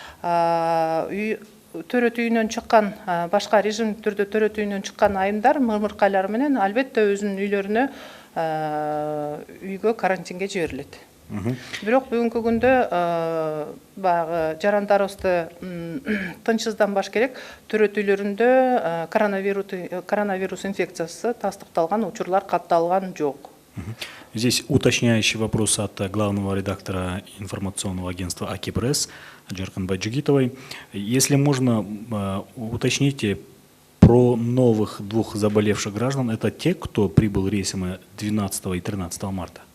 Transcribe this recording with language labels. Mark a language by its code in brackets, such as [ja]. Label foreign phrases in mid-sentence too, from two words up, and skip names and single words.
[ky] Төрөт үйүнөн чыккан, башка режим түрдө төрөт үйүнөн чыккан айымдар ымыркайлар менен албетте өзүнүн үйлөрүнө, үйгө карантинге жиберилет. Бирок бүгүнкү күндө баягы жарандарыбызды тынчсызданбаш керек. Төрөтүйлөрүндө коронавирус инфекциясы тастыкталган учурлар катталган жок. [ru] Здесь уточняющий вопрос от главного редактора информационного агентства «Аки-пресс» Джарканбай Джигитовой. Если можно, уточните про новых 2 заболевших граждан. Это те, кто прибыл рейсами 12 и 13 марта?